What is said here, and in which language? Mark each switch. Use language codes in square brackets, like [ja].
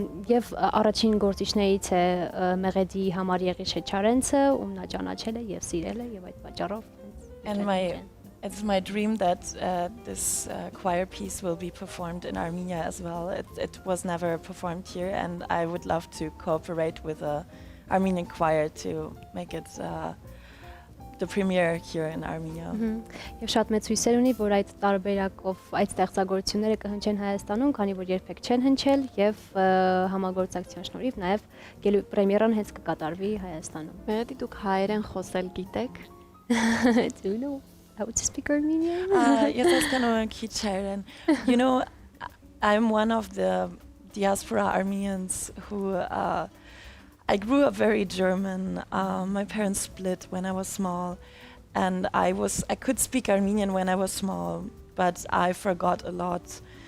[hy] եւ առաջին գործիչներից է Մերեդի համար Եղիշե Չարենցը, ում նա ճանաչել է եւ սիրել է եւ այդ պատճառով [en] And it's my dream that this choir piece will be performed in Armenia as well. It was never performed here, and I would love to cooperate with the Armenian choir to make it the premiere here in Armenia. [hy] Եվ շատ մեծ հույսեր ունի, որ այդ տարբերակով այդ ստեղծագործությունները կհնչեն Հայաստանում, քանի որ երբեք չեն հնչել եւ համագործակցության շնորհիվ նաեւ պրեմիերան հենց կկատարվի Հայաստանում։ Մերեդի դուք հայերեն խոսել գիտեք։ [en] Do you know how to speak Armenian? Yes, I can Kicheren. You know, I'm one of the diaspora Armenians who I grew up very German. My parents split when I was small, and I could speak Armenian when I was small, but I forgot a lot.